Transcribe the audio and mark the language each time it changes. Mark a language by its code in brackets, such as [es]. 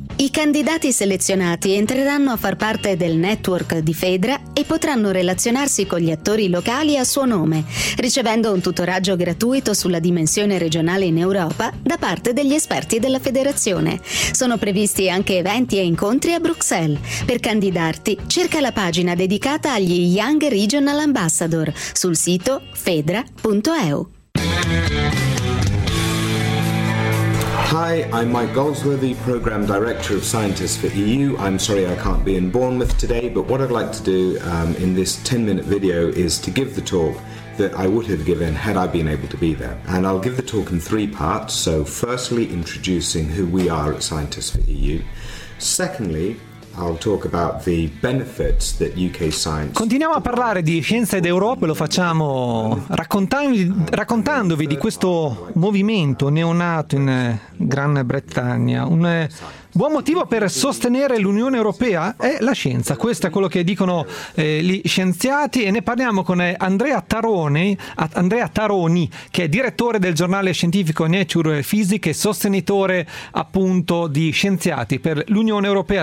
[it] I candidati selezionati entreranno a far parte del network di FEDRA e potranno relazionarsi con gli attori locali a suo nome, ricevendo un tutoraggio gratuito sulla dimensione regionale in Europa da parte degli esperti della federazione. Sono previsti anche eventi e incontri a Bruxelles. Per candidarti, cerca la pagina dedicata agli Young Regional Ambassador sul sito fedra.eu. [en] Hi, I'm Mike Goldsworthy, Programme Director of Scientists for EU. I'm sorry I can't be in Bournemouth today, but what I'd like to do in this 10-minute video is to give the talk that I would have given had I been able to be there. And I'll give the talk in three parts. So firstly, introducing who we are at Scientists for EU. Secondly, I'll talk about the benefits that UK science. [it] Continuiamo a parlare di scienza ed Europa e lo facciamo raccontandovi di questo movimento neonato in Gran Bretagna, un buon motivo per sostenere l'Unione Europea è la scienza. Questo è quello che dicono gli scienziati, e ne parliamo con Andrea Taroni, che è direttore del giornale scientifico Nature Physics e sostenitore appunto di scienziati per l'Unione Europea.